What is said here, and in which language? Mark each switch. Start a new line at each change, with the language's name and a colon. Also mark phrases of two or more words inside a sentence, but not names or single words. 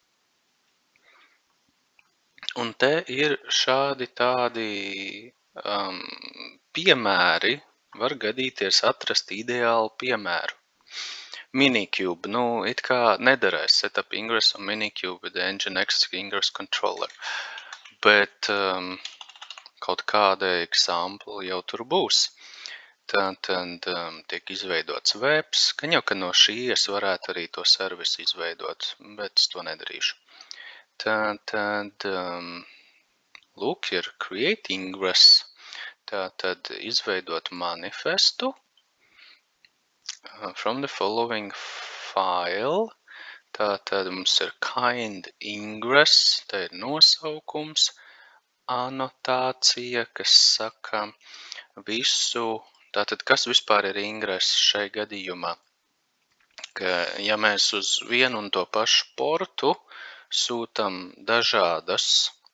Latvian: Un te ir šādi tādi piemēri, var gadīties atrast ideālu piemēru.
English: Minikube,
Latvian: it kā nedarēs
English: setup ingress un minikube with the Nginx ingress controller,
Latvian: bet kaut kāda example jau tur būs. Tad tiek izveidots webs, gan jau, ka no šī es varētu arī to servisu izveidot, bet es to nedarīšu. Tad lūk, ir create ingress, tātad izveidot manifestu
English: from the following file,
Latvian: tātad mums ir kind ingress, tā ir nosaukums, anotācija, kas saka visu, tātad kas vispār ir ingress šai gadījumā, ka ja mēs uz vienu un to pašu portu sūtam dažādas,